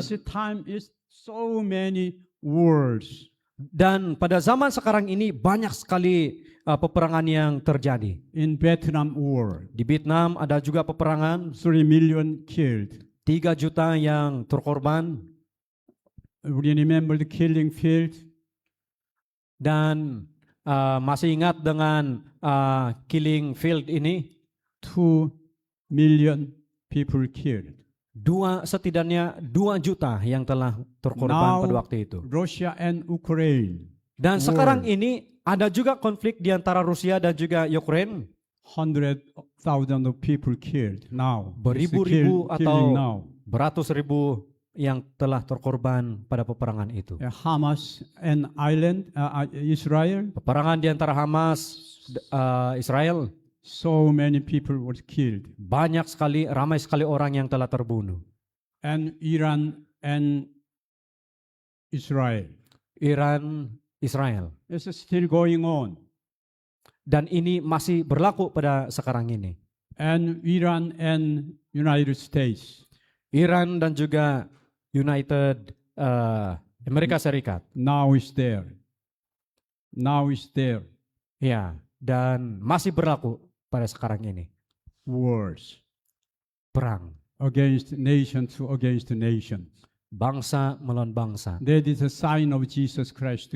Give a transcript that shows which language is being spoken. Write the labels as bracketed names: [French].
[English] This time is so many wars. [Indonesian] dan pada zaman sekarang ini banyak sekali peperangan yang terjadi. [English] In Vietnam War, [Indonesian] Di Vietnam ada juga peperangan, [English] 3 million killed. [Indonesian] 3 juta yang terkorban. [English] We remember the killing field. [Indonesian] Dan masih ingat dengan killing field ini, [English] 2 million people killed. [Indonesian] setidaknya 2 juta yang telah terkorban [English] Now, [Indonesian] pada waktu itu. [English] Russia and Ukraine, [Indonesian] Dan [English] war. [Indonesian] sekarang ini ada juga konflik di antara Rusia dan juga Ukraine. [English] 100,000 of people killed now. It's [Indonesian] Beribu-ribu [English] killing [Indonesian] atau [English] now. [Indonesian] beratus ribu yang telah terkorban pada peperangan itu. [English] Hamas and Israel, [Indonesian] Peperangan di antara Hamas, Israel, [English] so many people were killed. [Indonesian] banyak sekali, ramai sekali orang yang telah terbunuh. [English] And Iran and Israel. [Indonesian] Iran, Israel. [English] It's still going on. [Indonesian] Dan ini masih berlaku pada sekarang ini. [English] And Iran and United States. [Indonesian] Iran dan juga United Amerika Serikat. [English] Now is there. Now is there. [Indonesian] Ya, dan masih berlaku pada sekarang ini. [English] Wars [Indonesian] Perang. [English] against nation to against nation. [Indonesian] Bangsa melawan bangsa. [English] That is a sign of Jesus Christ